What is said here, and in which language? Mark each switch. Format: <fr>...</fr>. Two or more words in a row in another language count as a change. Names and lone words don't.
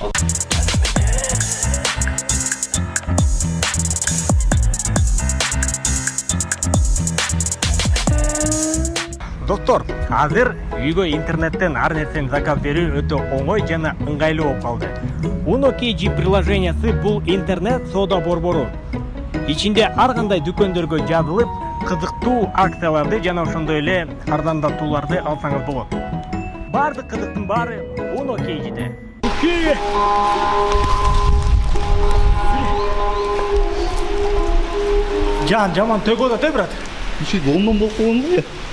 <ky>Доктор, азыр үйгө интернеттен ар нерсени заказ берүү өтө оңой жана ыңгайлуу болуп калды. Uno KG приложениясы бул интернет соода борбору. Ичинде ар кандай дүкөндөргө жазылып, кызыктуу акцияларды жана ошондой эле арзандатууларды алсаңыз болот. Бардык кызыктын баары Uno KG'де. Жаман төгөдө те, брат.</ky> <kk>Еще Лондон болып қалған ғой.</kk>